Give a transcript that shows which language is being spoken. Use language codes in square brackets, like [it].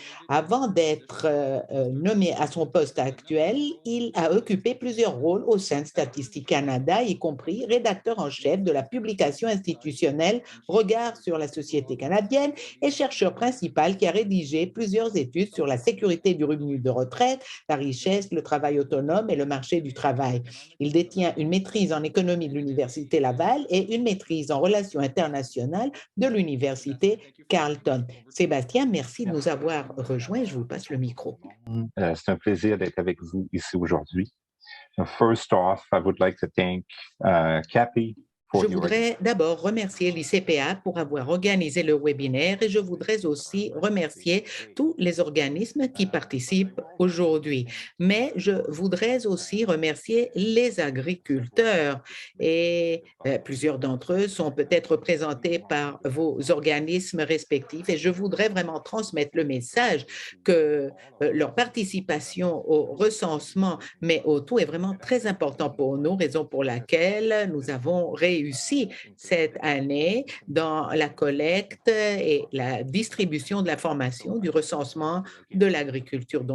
[fr] Avant d'être nommé à son poste actuel, il a occupé plusieurs rôles au sein de Statistique Canada, y compris rédacteur en chef de la publication institutionnelle Regard sur la société canadienne et chercheur principal qui a rédigé plusieurs études sur la sécurité du revenu de retraite, la richesse, le travail autonome et le marché du travail. Il détient une maîtrise en économie de l'Université Laval et une maîtrise en relations internationales de l'Université Carleton. Sébastien, merci de nous avoir rejoints. Je vous passe le micro. C'est un plaisir d'être avec vous ici aujourd'hui. [en] First off, I would like to thank Cappy. [fr] Je voudrais d'abord remercier l'ICPA pour avoir organisé le webinaire et je voudrais aussi remercier tous les organismes qui participent aujourd'hui. Mais je voudrais aussi remercier les agriculteurs et plusieurs d'entre eux sont peut-être représentés par vos organismes respectifs et je voudrais vraiment transmettre le message que leur participation au recensement, mais au tout est vraiment très important pour nous, raison pour laquelle nous avons réussi cette année dans la collecte et la distribution de l'information du recensement de l'agriculture.